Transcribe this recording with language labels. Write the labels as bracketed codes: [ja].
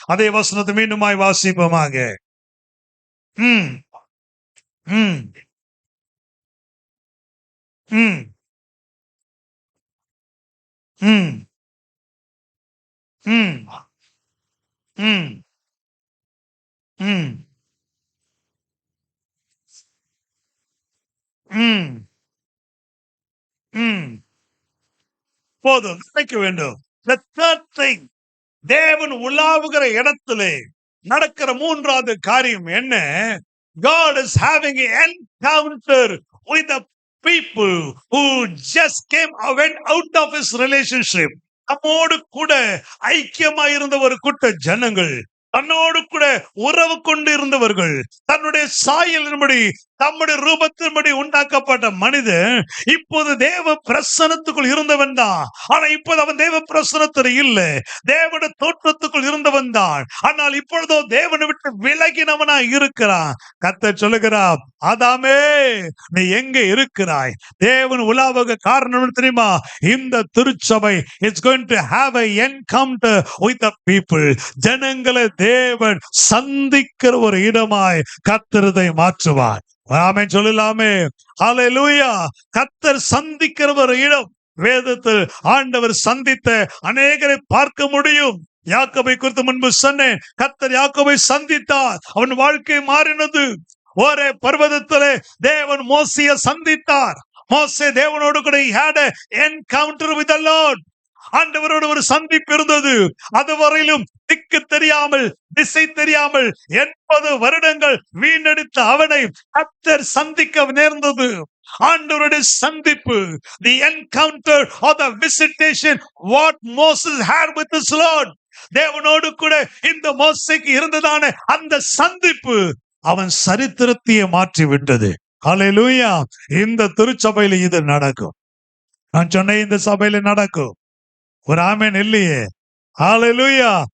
[ta] அதே வசனத்தை மீண்டுமாய் வாசிப்போமாக. ம் ம் ம் ம் ம் ம் ம் ம் ம் போதும், நினைக்க வேண்டும். [en] The third thing, [ta] தேவன் உலாவுகிற இடத்திலே நடக்கிற மூன்றாவது காரியம் என்ன? [en] God is having an encounter with the people who just went out of his relationship. [ta] நம்மோடு கூட ஐக்கியமாய் இருந்த ஒரு கூட்ட ஜனங்கள், தன்னோடு கூட உறவு கொண்டு இருந்தவர்கள், தன்னுடைய சாயலின்படி தம்முடைய ரூபத்தின்படி உண்டாக்கப்பட்ட மனிதன் இப்போது தேவ பிரசனத்துக்குள் இருந்தவன் தான். ஆனா இப்போது அவன் தேவ பிரசனத்தில் இல்லை, தேவனுடைய தோற்றத்துக்குள் இருந்தவன் தான். ஆனால் இப்பொழுதோ தேவனை விட்டு விலகினவனா இருக்கிறான். கர்த்தர் சொல்லுகிறார், ஆதாமே நீ எங்க இருக்கிறாய்? தேவன் உலாவுக காரணம் தெரியுமா? இந்த திருச்சபை [en] It's going to have a encounter with the people. [ta] ஜனங்களை தேவன் சந்திக்கிற ஒரு இடமாய் கர்த்தர் இதை மாற்றுவார். ஆமென் சொல்லலாமே. ஹல்லேலூயா. கர்த்தர் சந்திக்கிற ஒரு இடம். வேதத்தில் ஆண்டவர் சந்தித்த அநேகரை பார்க்க முடியும். யாக்கோபை குறித்து முன்பு சொன்னேன். கர்த்தர் யாக்கோபை சந்தித்தார், அவன் வாழ்க்கை மாறினது. ஒரே பர்வதத்திலே தேவன் மோசேயை சந்தித்தார். மோசே தேவனோடு கூட [en] he had an encounter with the Lord. [ta] ஆண்டவரோடு ஒரு சந்திப்பு இருந்தது. அதுவரையிலும் திக்கு தெரியாமல், திசை தெரியாமல் 80 வருடங்கள் வீணடித்த அவனை கர்த்தர் சந்திக்க நேர்ந்தது. ஆண்டவருடைய சந்திப்பு, [en] the encounter or the visitation what Moses had with his Lord. [ta] தேவனோடு கூட இந்த மோசேக்கு இருந்ததான அந்த சந்திப்பு அவன் சரித்திரத்தையே மாற்றி விட்டது. ஹல்லேலூயா. இந்த திருச்சபையில இது நடக்கும். நான் சொன்ன இந்த சபையில நடக்கும். ஒரு ஆமென் இல்லையே? ஹல்லேலூயா.